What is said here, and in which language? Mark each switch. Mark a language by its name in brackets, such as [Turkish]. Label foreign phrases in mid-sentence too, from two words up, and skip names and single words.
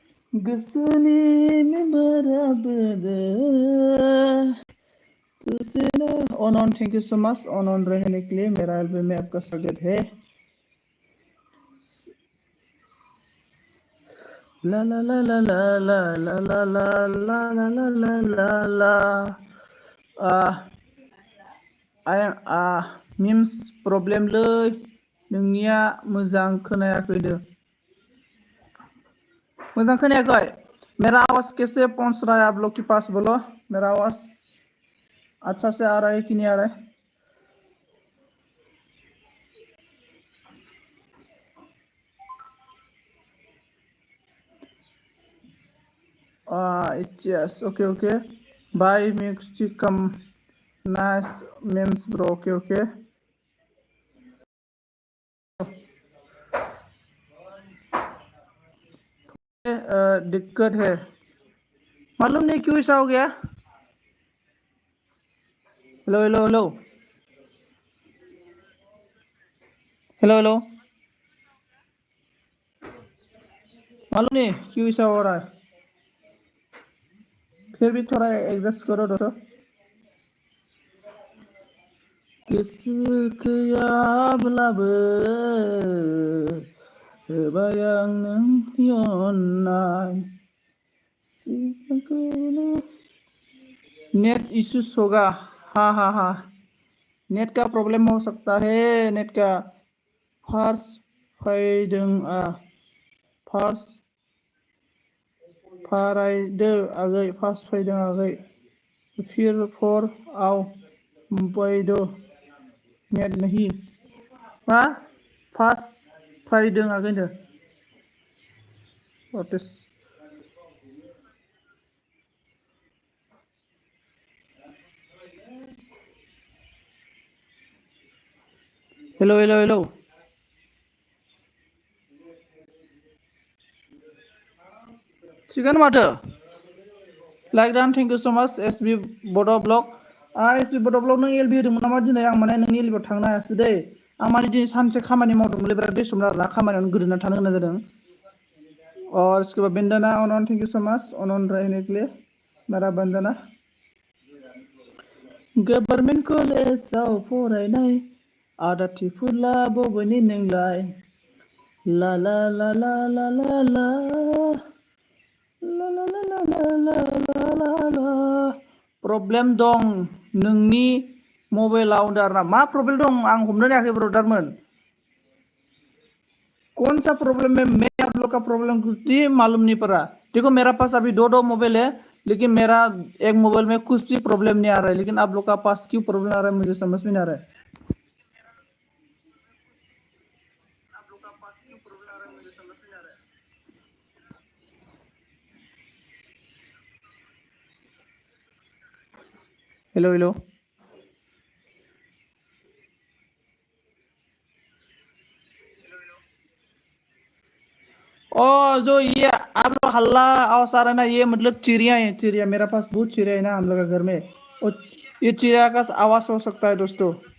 [Bodo] गोसोनि मेम्बारा बोदो [Hindi] तुझसे [Bodo] ओनन [English] thank you so much [Bodo] ओनन [Hindi] रहने के लिए मेरा एल्बम में आपका स्वागत है ला ला ला ला [Bodo] ला ला ला ला ला ला ला ला ला ला मिम्स प्रब्लेम लै नोंनिया मोजां खोनायाखैदो [Hindi] मोजां खोनायाखै मेरा आवाज कैसे पहुंच रहा है आप लोग के पास बोलो मेरा आवाज अच्छा से आ रहा है कि नहीं आ रहा है [English] it's yes okay okay bye Mexican nice memes bro okay okay [Hindi] दिक्कत है मालूम नहीं क्यों ऐसा हो गया हेलो हेलो हेलो हेलो हेलो मालूम नहीं क्यों ऐसा हो रहा है फिर भी थोड़ा एडजस्ट करो दोस्तों [Bodo] गोसोखौयाब्लाबो होबाय आं नोंनि अननाय सिगांखौनो [Hindi] नेट इशू होगा हाँ हाँ हाँ नेट का प्रॉब्लम हो सकता है नेट का फार्स्ट [Bodo] फैदों फार्स्ट फारायदो आगै फार्स्ट फैदों आगै फिर फोर आव फैदो [Hindi] नेट नहीं [Bodo] मा फार्स्ट फैदों आगैनो प्रटेस्ट हेलो हेलो हेलो थिगानो माथो [English] like done thank you so much [Bodo] एसबी बड' ब्लग एसबी बड' ब्लग नों एलबि होदोंमोन नामा दिनै आं माने नोंनि एलबियाव थांनो हायासै दै आं माने दिनै सानसे खामानि मावदोंमोनलै बिराद बेस्टमोन आरोना खामानियावनो गोदोनानै थानो गोनां जादों [Hindi] और इसके बाद बंदना [Bodo] अनन [English] thank you so much [Bodo] अनन [Hindi] रहने के लिए मेरा बंदना [Bodo] गभर्नमेंट कलेजाव फरायनाय आदाथि फुला बबेनि नोंलाय ला ला ला ला ला ला ला प्रब्लेम दं नोंनि मबाइलाव दारना मा प्रब्लेम दं आं हमनो हायाखै ब्रदारमोन [Hindi] कौन सा प्रॉब्लम है मैं आप लोग का प्रॉब्लम कुछ मालूम नहीं पड़ा देखो मेरा पास अभी दो दो मोबाइल है लेकिन मेरा एक मोबाइल में कुछ भी प्रॉब्लम नहीं आ रहा है लेकिन आप लोग का पास क्यों प्रॉब्लम आ रहा है मुझे समझ में नहीं आ रहा है हेलो हेलो ओ जो ये आप लोग हल्ला आवाज आ रहा है ना ये मतलब चिड़िया है चिड़िया मेरा पास बहुत चिड़िया है ना हम लोग का घर में और ये चिड़िया का आवाज हो सकता है दोस्तों